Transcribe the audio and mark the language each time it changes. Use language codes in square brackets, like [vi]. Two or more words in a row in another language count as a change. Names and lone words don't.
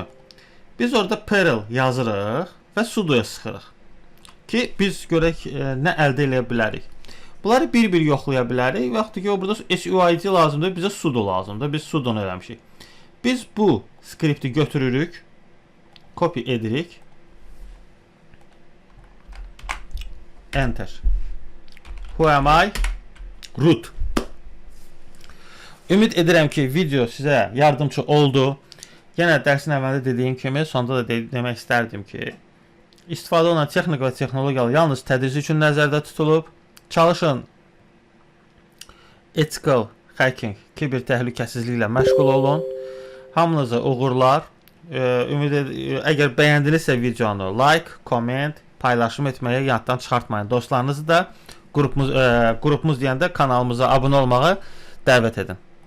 [az] Biz orada perl yazırıq və sudoya sıxırıq ki biz görək nə əldə edə bilərik. Bunları bir-bir yoxlaya bilərik. Vaxtı ki o burada suid lazımdır, bizə sudo lazımdır. Biz sudonu eləmişik. Biz bu skripti götürürük, copy edirik, enter. [en] Who am I? Root. [az] Ümid edirəm ki video sizə yardımcı oldu. Yenə dərsin əvvəlində dediyim kimi, sonda da demək istərdim ki istifadə olunan texnik və texnologiyalar yalnız tədris üçün nəzərdə tutulub. Çalışın [en] ethical hacking, [az] kiber təhlükəsizliklə məşğul olun. Hamınıza uğurlar. Əgər bəyəndinizsə videonu [en] like, comment, [az] paylaşım etməyi yaddan çıxartmayın. Dostlarınızı da qrupumuz deyəndə kanalımıza abunə olmağı dəvət edin.